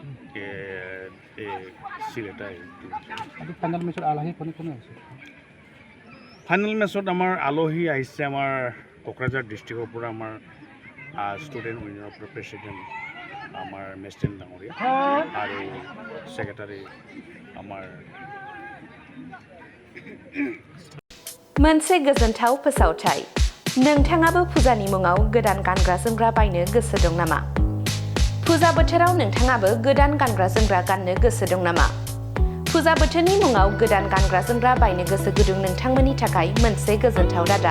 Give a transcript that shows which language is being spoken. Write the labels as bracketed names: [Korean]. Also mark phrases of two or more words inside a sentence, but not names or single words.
[Assamese] চিল এটা [English] final match [Assamese] আমাৰ আলহী আহিছে আমাৰ কোকৰাঝাৰ ডিষ্ট্ৰিক্টৰ পৰা আমাৰ [English] student union [Assamese] পৰা প্ৰেচিডেণ্ট আমাৰ মেষ্টেন ডাঙৰীয়া আৰু ছেক্ৰেটাৰী আমাৰ [Bodo] मोनसे गोजोनथाव फोसावथाय नोंथाङाबो फुजानि मुङाव गोदान गानग्रा जोमग्रा बायनो गोसो दं नामा? फुजा बोथोराव नोंथाङाबो गोदान गानग्रा जोमग्रा गाननो गोसो दं नामा? फुजा बोथोरनि मुङाव गोदान गानग्रा जोमग्रा बायनो गोसो गुदुं नोंथांमोननि थाखाय मोनसे गोजोनथाव रादाब।